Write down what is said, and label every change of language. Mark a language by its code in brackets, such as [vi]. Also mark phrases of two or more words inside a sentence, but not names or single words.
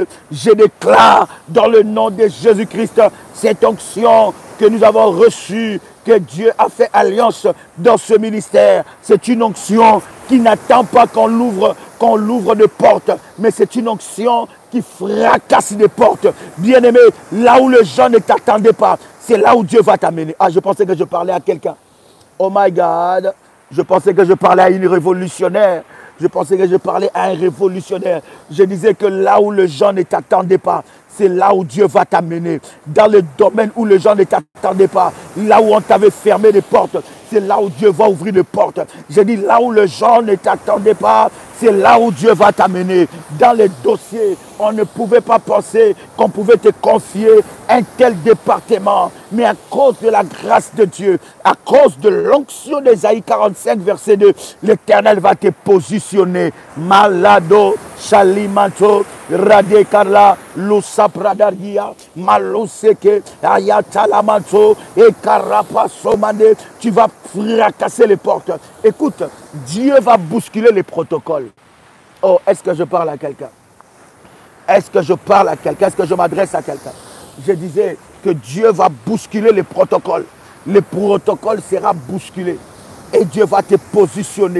[fr] Je déclare dans le nom de Jésus-Christ cette onction que nous avons reçue, que Dieu a fait alliance dans ce ministère. C'est une onction qui n'attend pas qu'on l'ouvre de portes, mais c'est une onction qui fracasse des portes. Bien-aimé, là où les gens ne t'attendaient pas, c'est là où Dieu va t'amener. Ah, je pensais que je parlais à quelqu'un. [en] Oh my God, [fr] je pensais que je parlais à une révolutionnaire. Je pensais que je parlais à un révolutionnaire. Je disais que là où les gens ne t'attendaient pas, c'est là où Dieu va t'amener. Dans le domaine où les gens ne t'attendaient pas, là où on t'avait fermé les portes, c'est là où Dieu va ouvrir les portes. Je dis là où les gens ne t'attendaient pas, c'est là où Dieu va t'amener. Dans les dossiers, on ne pouvait pas penser qu'on pouvait te confier un tel département. Mais à cause de la grâce de Dieu, à cause de l'onction d'Ésaïe 45, verset 2, l'Éternel va te positionner. Malado, Shalimanto, Radekarla, Lusa Pradargia, Maluseke, Ayatalamanto, et Karapasomande. Tu vas fracasser les portes. Écoute, Dieu va bousculer les protocoles. Oh, est-ce que je parle à quelqu'un? Est-ce que je parle à quelqu'un? Est-ce que je m'adresse à quelqu'un? Je disais que Dieu va bousculer les protocoles. Le protocole sera bousculé. Et Dieu va te positionner.